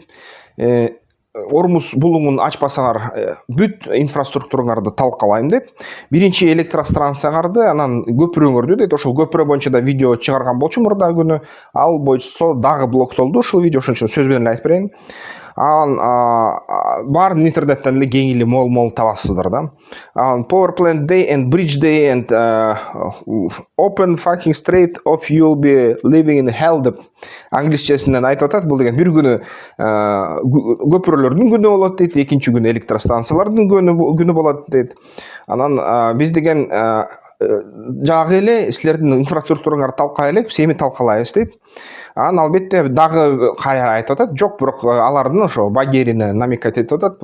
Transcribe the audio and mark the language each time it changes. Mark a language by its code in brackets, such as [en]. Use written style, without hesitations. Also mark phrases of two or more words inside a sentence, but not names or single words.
[ky] Ормуз булуңун ачпасаңар бүт инфраструктураңарды талкалайм дейт. Биринчи электростанцияңарды, анан көпүрөңөрдү дейт. Ошол көпүрө боюнча да видео чыгарган болчу мурда күнү. Ал боюнча дагы блоктолду ушул видео, ошон үчүн сөз менен айтып берейин. Баарын интернеттен эле кеңили мол табасыздар да. [en] Power plant day and bridge day and open fucking straight of you'll be living in hell [ky] деп англисчесинен айтып атат. Бул деген бир күнү көпүрөлөрдүн күнү болот дейт, экинчи күнү электростанциялардын күнү болот дейт. Анан биз деген жагы эле силердин инфраструктураңарды талкалай элек, сени талкалайбыз дейт. Анан албетте дагы кайра айтып атат. Жок, бирок алардын ошо Багерине намекать этип атат.